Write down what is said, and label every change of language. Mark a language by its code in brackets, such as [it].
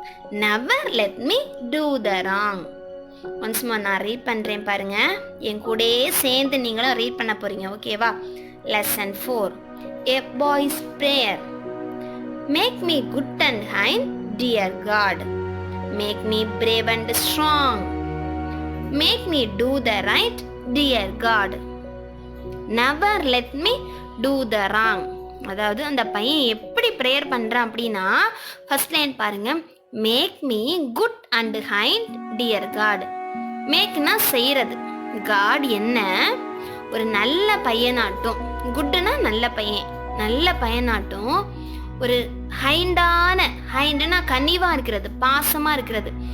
[en] never let me do the wrong. [ta] Once more நான் read பண்ணுறேன் பாருங்க. என் கூடயே சேர்ந்து நீங்களும் ரீட் பண்ண போறீங்க. [en] ஓகேவா? Lesson 4. A boy's prayer. Make me good and kind, dear God. Make me brave and strong. Make me do the right, dear God. Never let me do the wrong. [ta] அதாவது அந்த பையன் எப்படி ப்ரேயர் பண்ணுறான் அப்படின்னா, first line பாருங்க. [en] Make me good and kind dear God. [ta] மேக்னா செய்கிறது. God என்ன ஒரு நல்ல பையனாட்டும், குட்டுனா நல்ல பையன், நல்ல பையனாட்டும் ஒரு ஹைண்டுனா கனிவாக இருக்கிறது, பாசமாக இருக்கிறது.